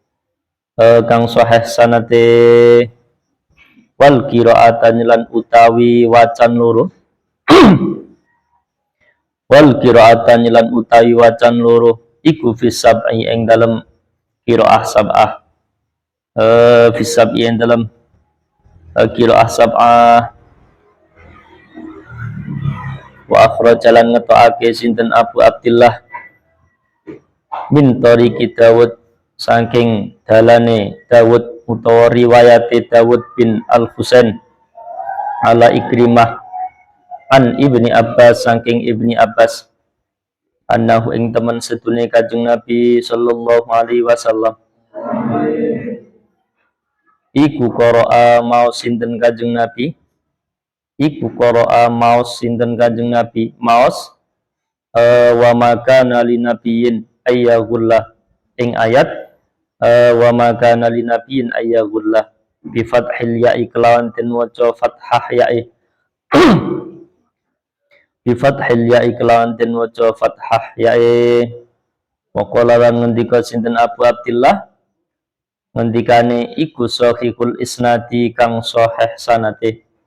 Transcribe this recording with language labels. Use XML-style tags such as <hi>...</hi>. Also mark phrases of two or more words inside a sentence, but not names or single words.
<ar>wal qira'atan</ar> <jv>lan utawi wacan loro iku fisab'i ing dalem qira'ah sab'ah fisab'i ing dalem qira'ah sab'ah</jv> <ar>wa akhraja</ar> <jv>lan ngetokake sinten Abu Abdillah</jv> <ar>min tariqi Dawud</ar> <jv>saking dalane Dawud utawa riwayate</jv> <ar>Dawud bin Al-Husain ala Ikrimah an Ibni Abbas</ar> <jv>saking Ibni Abbas annahu ing temen sedune Kanjeng Nabi</jv> <ar>sallallahu alaihi wasallam</ar> <jv>iku qara'a mau sinten Kanjeng Nabi maos</jv> <ar>wa makana linabiyyin ayyagullah</ar> <jv>ing ayat</jv> <ar>wa makana linabiyyin ayyagullah bi fathil ya'i</ar> <jv>kelawan den waca fathah ya'i</jv> <ar>wa qala</ar> <jv>lan ngendika sinten Abu Abdillah ngendikane iku</jv> <ar>sahihul isnadi</ar> <jv>kang sahih sanate</jv>